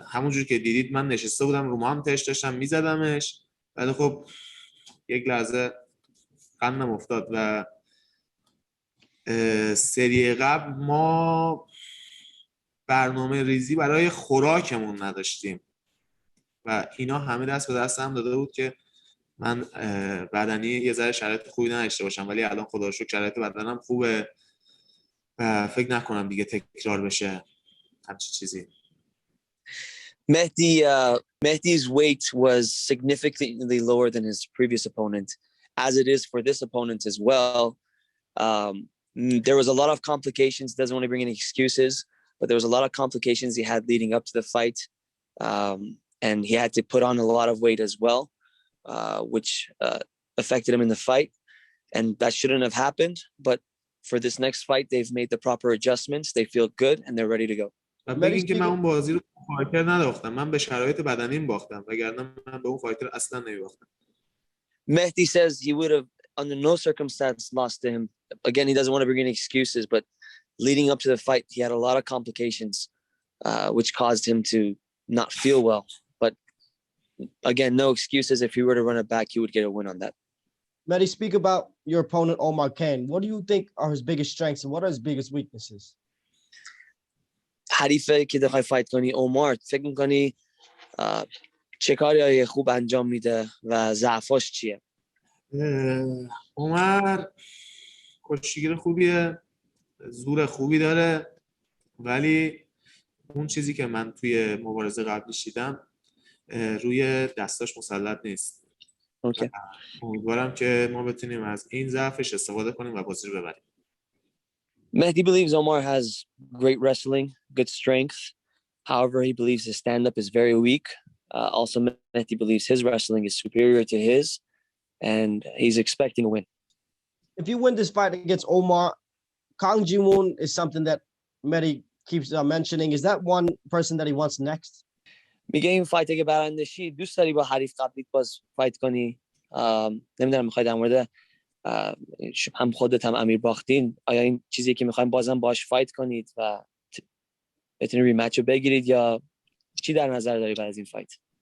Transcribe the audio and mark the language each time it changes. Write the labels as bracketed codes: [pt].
[fa] همونجور که دیدید من نشسته بودم رو مانتش داشتم میزدمش ولی خب یک لحظه قندم افتاد و سری قبل ما برنامه ریزی برای خوراکمون نداشتیم و اینا همه دست به دست هم داده بود که من بدنی یه ذره شرایط خوبی نداشته باشم، ولی الان خدا رو شکر شرایط بدنم خوبه و فکر نکنم دیگه تکرار بشه همچین چیزی. [en] Mehdi's weight was significantly lower than his previous opponent, as it is for this opponent as well. There was a lot of complications. Doesn't want to bring any excuses, but there was a lot of complications he had leading up to the fight, and he had to put on a lot of weight as well, which affected him in the fight, and that shouldn't have happened. But for this next fight, they've made the proper adjustments. They feel good and they're ready to go. [fa] و بگین که من اون بازی رو فایتر نداختم، من به شرایط بدنیم باختم وگرنه من به اون فایتر اصلا نمیباختم. [en] Mehdi says he would have under no circumstance lost to him. Again, he doesn't want to bring any excuses, but leading up to the fight, he had a lot of complications, which caused him to not feel well. But again, no excuses. If he were to run it back, he would get a win on that. Mehdi, speak about your opponent, Omar Kane. What do you think are his biggest strengths and what are his biggest weaknesses? [fa] حریفه که دخوای فایت کنی عمر، فکر میکنی چه کاری خوب انجام میده و ضعفاش چیه؟ عمر کشتیگیر خوبیه، زور خوبی داره، ولی اون چیزی که من توی مبارزه قبلیش دیدم روی دستاش مسلط نیست. اوکی. امیدوارم که ما بتونیم از این ضعفش استفاده کنیم و بازی رو ببریم. [en] Mehdi believes Omar has great wrestling, good strength. However, he believes his stand-up is very weak. Also, Mehdi believes his wrestling is superior to his, and he's expecting a win. If you win this fight against Omar, Kang Ji-won is something that Mehdi keeps mentioning. Is that one person that he wants next? [fa] میگه این فایت اگه برنده شی دوست داری با حریف قبلیت باز فایت کنی؟ نمیدونم میخوای در مورد هم خودت هم امیر باختین آیا این چیزی که میخوایم بازم باش فایت کنید و بتونید ریمچ رو بگیرید یا چی در نظر داری بعد از این فایت؟